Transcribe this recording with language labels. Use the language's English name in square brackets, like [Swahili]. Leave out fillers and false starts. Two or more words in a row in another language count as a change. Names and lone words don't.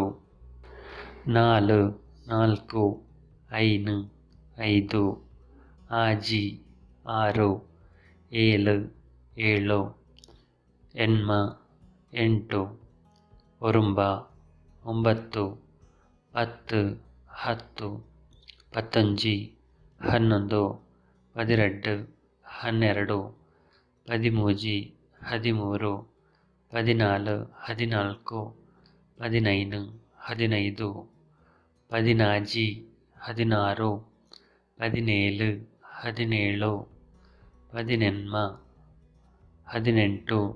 [Kannada] ನಾಲು ನಾಲ್ಕು, ಐನು ಐದು. ಆಜಿ ಆರು, ಏಳು ಏಳು. ಎನ್ಮ ಎಂಟು. ಒರುಂಬ ಒಂಬತ್ತು. ಪತ್ತು ಹತ್ತು. ಪತ್ತೊಂಜಿ ಹನ್ನೊಂದು. ಪದಿರೆಡ್ಡು ಹನ್ನೆರಡು. ಪದಿಮೂಜಿ ಹದಿಮೂರು. ಪದಿನಾಲು ಹದಿನಾಲ್ಕು. ಪದಿನೈನು ಹದಿನೈದು. ಪದಿನಾಜಿ ಹದಿನಾರು. ಪದಿನೇಳು ಹದಿನೇಳು. ಪದಿನೆನ್ಮ ಹದಿನೆಂಟು.